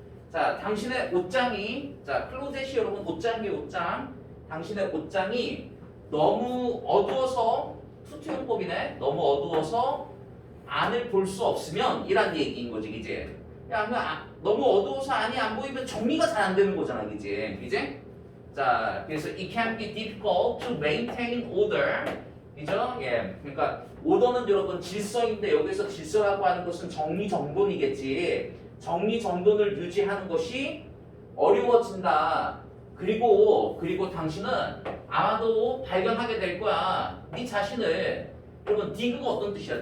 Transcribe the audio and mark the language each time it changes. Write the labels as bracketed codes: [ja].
[ko] 자, 당신의 옷장이 자 클로젯이 여러분 옷장이에요, 옷장. 당신의 옷장이 너무 어두워서 투투용법이네. 너무 어두워서 안을 볼 수 없으면 이란 얘기인 거지, 그지? 야, 너무 어두워서 안이 안 보이면 정리가 잘 안 되는 거잖아, 그지? 그지? 자, 그래서 [en] it can be difficult to maintain order. [ko] 그죠? 예. 그러니까 오더는 여러분 질서인데 여기서 질서라고 하는 것은 정리정돈이겠지. 정리정돈을 유지하는 것이 어려워진다. 그리고 당신은 아마도 발견하게 될 거야. 네 자신을. 여러분 디그가 어떤 뜻이야?